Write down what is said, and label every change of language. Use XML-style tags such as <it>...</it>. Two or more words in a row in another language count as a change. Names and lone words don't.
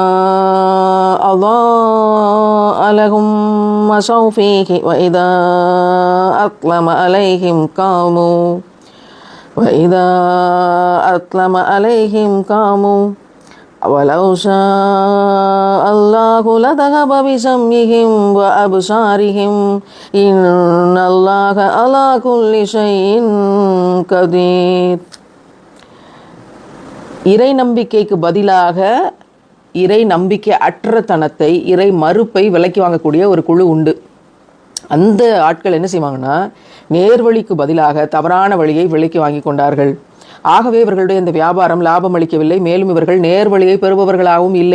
<ar>أضاء لهم مشوا فيه وإذا أظلم عليهم قاموا ولو شاء الله لذهب بسمعهم وأبصارهم إن الله على كل شيء قدير.</ar> <ta>இறை நம்பிக்கைக்கு பதிலாக இறை நம்பிக்கை அற்ற தனத்தை, இறை மறுப்பை விலக்கி வாங்கக்கூடிய ஒரு குழு உண்டு. அந்த ஆட்கள் என்ன செய்வாங்கன்னா, நேர்வழிக்கு பதிலாக தவறான வழியை விலக்கி வாங்கி கொண்டார்கள். ஆகவே இவர்களுடைய இந்த வியாபாரம் லாபம் அளிக்கவில்லை. மேலும் இவர்கள் நேர்வழியை பெறுபவர்களாகவும் இல்லை.</ta>